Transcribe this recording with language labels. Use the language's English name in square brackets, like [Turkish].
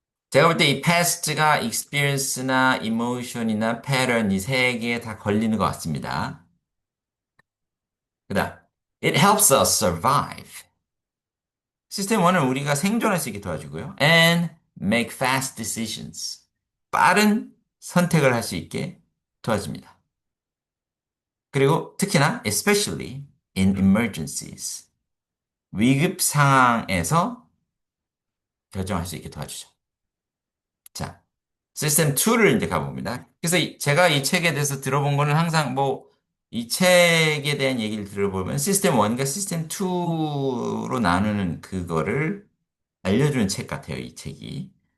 [Korean] 제가 볼 때 이 past가 experience나 emotion이나 pattern 이 세 개에 다 걸리는 것 같습니다. 그다음, [English] it helps us survive. [Korean] 시스템 1은 우리가 생존할 수 있게 도와주고요. [English] And make fast decisions. [Korean] 빠른 선택을 할 수 있게 도와줍니다. 그리고 특히나 [English] especially in emergencies. [Korean] 위급 상황에서 결정할 수 있게 도와주죠. 자, 시스템 2를 이제 가봅니다. 그래서 제가 이 책에 대해서 들어본 거는 항상 이 책에 대한 얘기를 들어보면 시스템 1과 시스템 2로 나누는 그거를 알려주는 책 같아요, 이 책이.